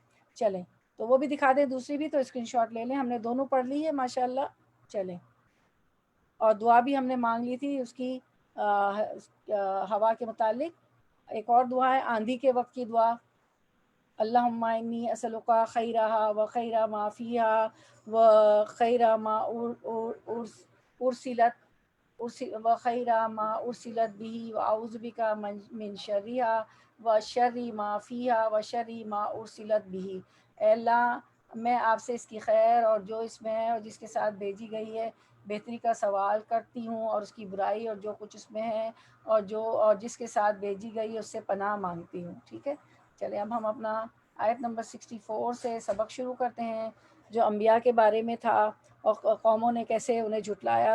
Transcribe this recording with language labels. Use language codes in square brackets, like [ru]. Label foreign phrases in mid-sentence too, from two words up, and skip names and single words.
[ur] چلیں تو وہ بھی دکھا دیں، دوسری بھی، تو اسکرین شاٹ لے لیں، ہم نے دونوں پڑھ لی ہے ماشاءاللہ۔ چلیں، اور دعا بھی ہم نے مانگ لی تھی اس کی ہوا کے متعلق۔ ایک اور دعا ہے آندھی کے وقت کی دعا، [ar] اللہم انی اسألک خیرہا و خیر ما فیہا و خیر ما ارسلت و خیر ما ارسلت به و اعوذ بک من شرہا و شر ما فیہا و شر ما ارسلت به۔ [ur] اے اللہ میں آپ سے اس کی خیر اور جو اس میں ہے اور جس کے ساتھ بھیجی گئی ہے بہتری کا سوال کرتی ہوں، اور اس کی برائی اور جو کچھ اس میں ہے اور جس کے ساتھ بھیجی گئی ہے اس سے پناہ مانگتی ہوں، ٹھیک ہے۔ چلیں اب ہم اپنا آیت نمبر 64 سے سبق شروع کرتے ہیں، جو انبیاء کے بارے میں تھا اور قوموں نے کیسے انہیں جھٹلایا۔